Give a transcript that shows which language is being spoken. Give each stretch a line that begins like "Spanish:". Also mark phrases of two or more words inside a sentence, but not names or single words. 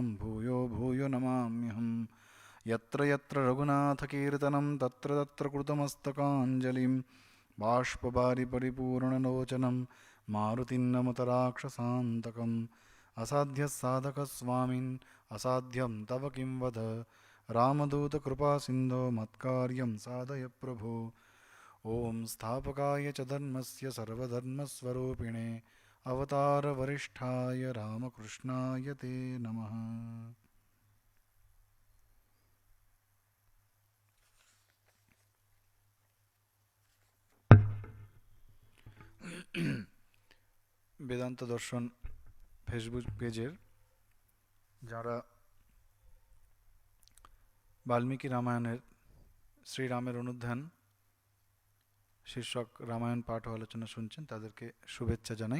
Sanskrit: भूयो भूयो नमाम्यहम् यत्र यत्र रघुनाथकीर्तनं तत्र तत्र कृतमस्तकाञ्जलिं बाष्पवारि परिपूर्णलोचनं मारुतिं नमत राक्षसान्तकम् असाध्यसाधकस्वामिन् असाध्यं तव किं वद रामदूतकृपासिन्धो मत्कार्यं साधय प्रभो। ॐ स्थापकाय च धर्मस्य सर्वधर्मस्वरूपिणे अवतारवरिष्ठाय रामकृष्णाय ते नमः।
Bangla: বেদান্ত দর্শন ফেসবুক পেজের যারা বাল্মীকি রামায়ণের শ্রীরামের অনুধ্যান শীর্ষক রামায়ণ পাঠ ও আলোচনা শুনছেন তাদেরকে শুভেচ্ছা জানাই।